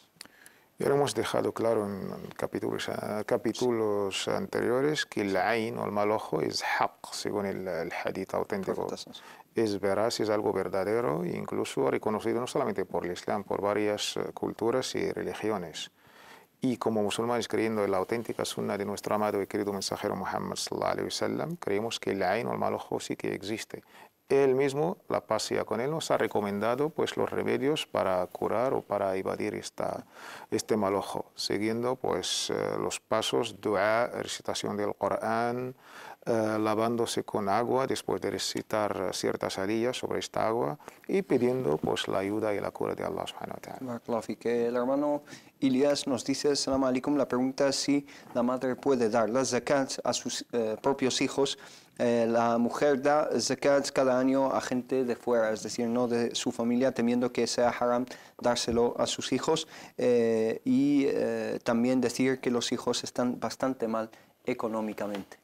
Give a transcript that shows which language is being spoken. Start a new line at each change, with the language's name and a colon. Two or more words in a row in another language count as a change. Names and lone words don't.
Spanish: Ya lo hemos dejado claro en capítulos anteriores que el ain o el mal ojo es haq, según el hadith auténtico. Es veraz, es algo verdadero e incluso reconocido no solamente por el Islam, por varias culturas y religiones. Y como musulmanes, creyendo en la auténtica sunna de nuestro amado y querido mensajero Muhammad
Arabic: صلى الله عليه وسلم,
Spanish: creemos que el ain o el mal ojo sí que existe. Él mismo, la paz sea con él, nos ha recomendado pues, los remedios para curar o para evadir este mal ojo, siguiendo pues, los pasos, dua, recitación del Corán, lavándose con agua después de recitar ciertas aliyas sobre esta agua y pidiendo pues, la ayuda y la cura de Allah
Arabic: سبحانه وتعالى.
Spanish: El hermano Ilyas nos dice:
Arabic: السلام عليكم,
Spanish: la pregunta es si la madre puede dar las zakats a sus propios hijos. La mujer da zakats cada año a gente de fuera, es decir, no de su familia, temiendo que sea haram dárselo a sus hijos, y también decir que los hijos están bastante mal económicamente.